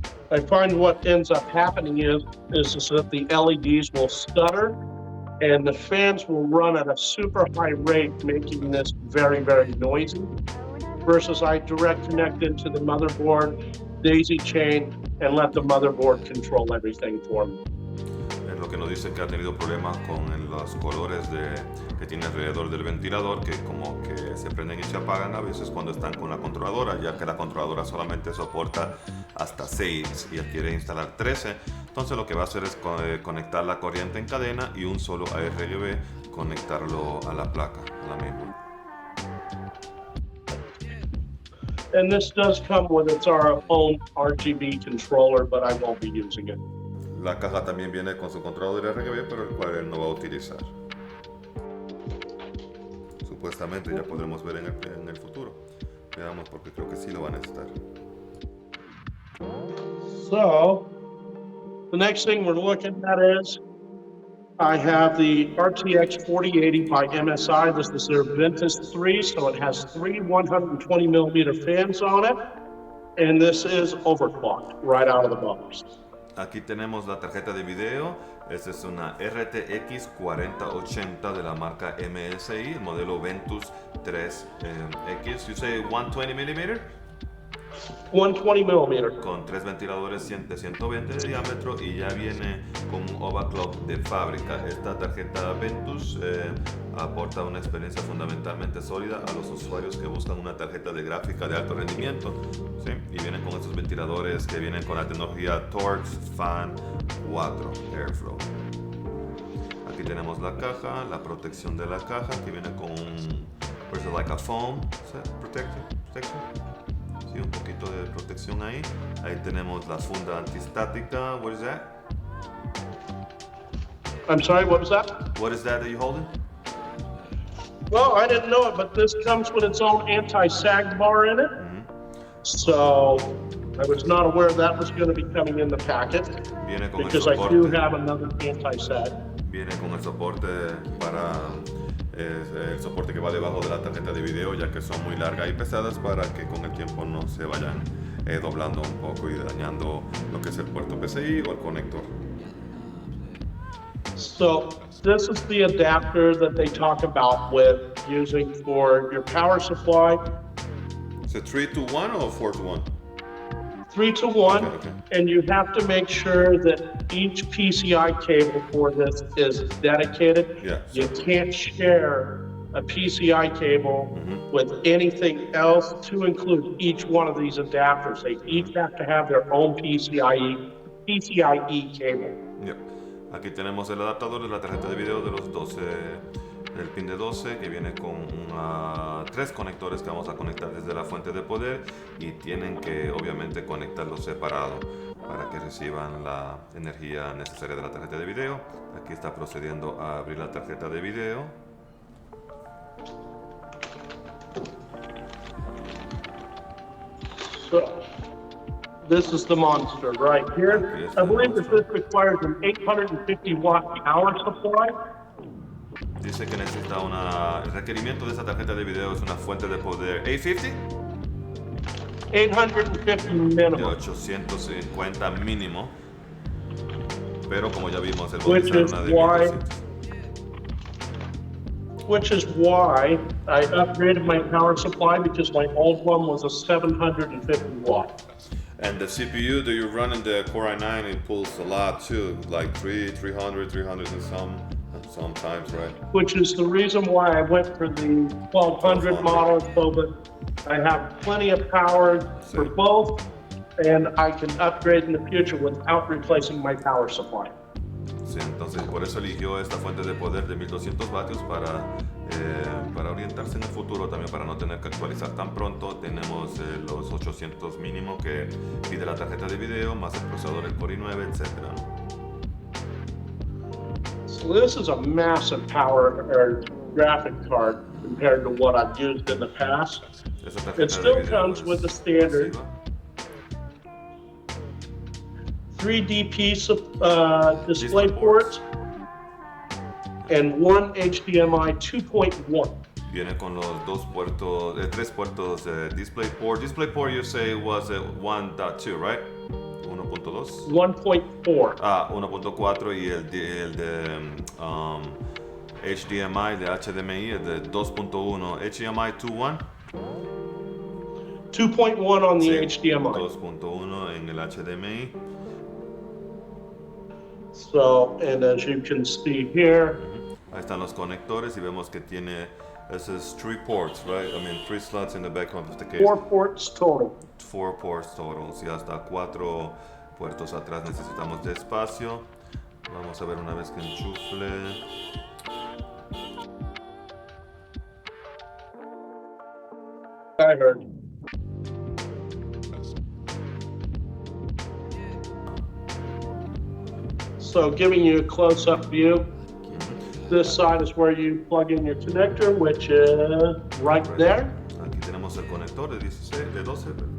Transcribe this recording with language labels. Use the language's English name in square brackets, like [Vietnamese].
[English] I find what ends up happening is that the LEDs will stutter and the fans will run at a super high rate, making this very, very noisy. Versus I direct connect into the motherboard, daisy chain, and let the motherboard control everything for me. [Spanish] Lo que nos dice que ha tenido problemas con los colores que tiene alrededor del ventilador, que como que se prenden y se apagan a veces cuando están con la controladora, ya que la controladora solamente soporta hasta 6 y él quiere instalar 13. Entonces lo que va a hacer es conectar la corriente en cadena y un solo ARGB conectarlo a la placa, a la mainboard. [English] And this does come with its own RGB controller, but I won't be using it. [Spanish] La caja también viene con su controlador RGB, pero el cual él no va a utilizar. Supuestamente ya podremos ver en el futuro. Veamos, porque creo que sí lo van a necesitar. [English] So, the next thing we're looking at is I have the RTX 4080 by MSI. This is their Ventus 3, so it has 3 120 millimeter fans on it, and this is overclocked right out of the box. [Spanish] Aquí tenemos la tarjeta de video. Esta es una RTX 4080 de la marca MSI, el modelo Ventus 3X. [English] You say 120 millimeter? 120 millimeter. [Spanish] con 3 ventiladores de 120 de diámetro y ya viene con un overclock de fábrica. Esta tarjeta Ventus aporta una experiencia fundamentalmente sólida a los usuarios que buscan una tarjeta de gráfica de alto rendimiento, ¿sí? Y vienen con estos ventiladores que vienen con la tecnología Torx Fan 4 Airflow. Aquí tenemos la caja, la protección de la caja que viene con un, [English] like a foam protection. [Spanish] Sí, un poquito de protección ahí. Ahí tenemos la funda antistática. [English] What is that? I'm sorry, what was that? What is that you're holding? Well, I didn't know it, but this comes with its own anti-sag bar in it. So I was not aware that was going to be coming in the packet because I do have another anti-sag. [Spanish] Viene con el soporte para el soporte que va debajo de la tarjeta de video, ya que son muy largas y pesadas, para que con el tiempo no se vayan doblando un poco y dañando lo que es el puerto PCI o el conector. [English] So this is the adapter that they talk about with using for your power supply. Is it 3-to-1 or 4-to-1? 3-to-1, okay. And you have to make sure that each PCI cable for this is dedicated. Yeah. You can't share a PCI cable with anything else to include each one of these adapters. They each have to have their own PCIe cable. Yeah. [Spanish] Aquí tenemos el adaptador de la tarjeta de video de los 12, del pin de 12, que viene con 3 conectores que vamos a conectar desde la fuente de poder, y tienen que obviamente conectarlos separados para que reciban la energía necesaria de la tarjeta de video. Aquí está procediendo a abrir la tarjeta de video. [English] So, this is the monster right here. I believe that this requires an 850 watt power supply. [Spanish] Dice que necesita el requerimiento de esta tarjeta de video es una fuente de poder [English] 850 minimum. [Spanish] De 850 mínimo. Pero como ya vimos, el botón es una de 1200. [English] Which is why I upgraded my power supply, because my old one was a 750 watt. And the CPU that you run in the Core i9, it pulls a lot too, like 300 and sometimes, right? Which is the reason why I went for the 1200 model, so that I have plenty of power for both, and I can upgrade in the future without replacing my power supply. [Spanish] Sí, entonces por eso eligió esta fuente de poder de 1200 vatios para orientarse en el futuro, también para no tener que actualizar tan pronto. Tenemos los 800 mínimo que pide la tarjeta de video, más el procesador, el Core i9, etc. [English] So this is a massive power or graphic card compared to what I've used in the past. It still comes with the standard 3DP display ports and one HDMI 2.1. [Spanish] Viene con los tres puertos DisplayPort. [English] DisplayPort you say was 1.2, right? 1.2. 1.4. [Spanish] 1.4, y el de HDMI, de HDMI, es de 2.1. [English] HDMI 2.1. 2.1 on the HDMI. [Spanish] 2.1 en el HDMI. [English] So, and as you can see here, [Spanish] ahí están los conectores y vemos que tiene esos 3 [English] ports, right? I mean 3 slots in the background of the case. 4 ports total. 4 ports total. [Spanish] Si hasta 4 puertos atrás necesitamos de espacio. Vamos a ver una vez que enchufle. [English] I heard. So giving you a close-up view, this side is where you plug in your connector, which is right there. [Spanish] Aquí tenemos el conector de 12.